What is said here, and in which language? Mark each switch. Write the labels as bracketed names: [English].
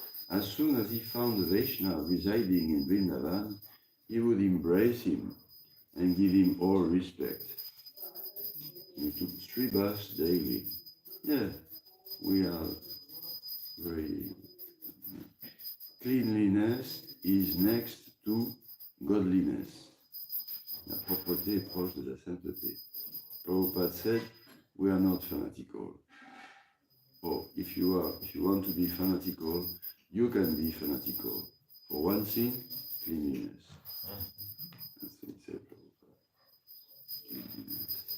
[English] As soon as he found a Vaishnava residing in Vrindavan, he would embrace him and give him all respect. He took 3 baths daily. Yeah, we are very... Cleanliness is next to godliness. [French] La propreté est proche de la sainteté. [English] Prabhupada said, we are not fanatical. Or if you want to be fanatical, you can be fanatical. For one thing, cleanliness. That's what he said, Prabhupada. Cleanliness.